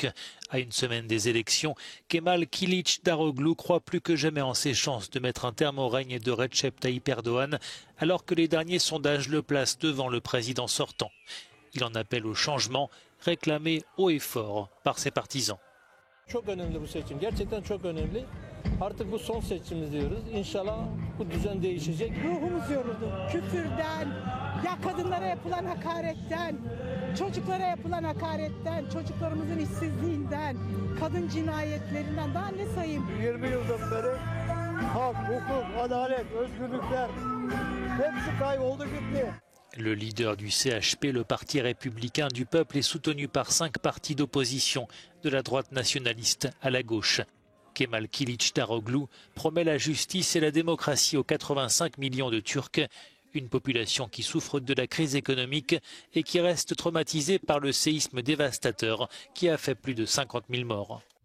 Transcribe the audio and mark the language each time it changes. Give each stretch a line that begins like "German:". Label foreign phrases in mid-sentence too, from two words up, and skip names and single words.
French: À une semaine des élections, Kemal Kılıçdaroğlu croit plus que jamais en ses chances de mettre un terme au règne de Recep Tayyip Erdoğan, alors que les derniers sondages le placent devant le président sortant. Il en appelle au changement, réclamé haut et fort par ses partisans.
Turkish: Çok önemli bu seçim. Gerçekten çok önemli. Artık bu son seçimimiz diyoruz. İnşallah bu düzen değişecek. Ruhumuz yoruldu. Küfürden, ya kadınlara yapılan hakaretten, çocuklara yapılan hakaretten, çocuklarımızın işsizliğinden, kadın cinayetlerinden daha ne sayayım? 20 yıldan beri hak, hukuk, adalet, özgürlükler hepsi kayboldu gitti.
French: Le leader du CHP, le Parti républicain du peuple, est soutenu par 5 partis d'opposition, de la droite nationaliste à la gauche. Kemal Kılıçdaroğlu promet la justice et la démocratie aux 85 millions de Turcs, une population qui souffre de la crise économique et qui reste traumatisée par le séisme dévastateur qui a fait plus de 50 000 morts.